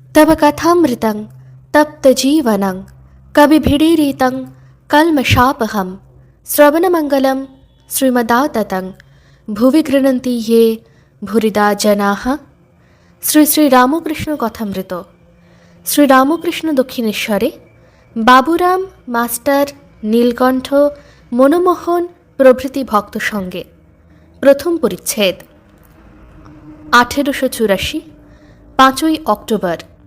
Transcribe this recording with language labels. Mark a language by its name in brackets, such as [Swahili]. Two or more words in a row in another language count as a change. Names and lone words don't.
[Sanskrit] तव कथामृतं तप्तजीवनं कविभिडीरितं कल्मषापहं श्रवणमङ्गलं श्रीमदाततं भुवि गृह्णन्ति ये भूरिदा जनाः। [Bangla] শ্রী শ্রী রামকৃষ্ণ কথামৃত। শ্রী রামকৃষ্ণ দক্ষিণেশ্বরে বাবুরাম মাস্টার, নীলকণ্ঠ, মনমোহন প্রভৃতি ভক্ত সঙ্গে প্রথম পরিচ্ছেদ। 1884 5ই অক্টোবর।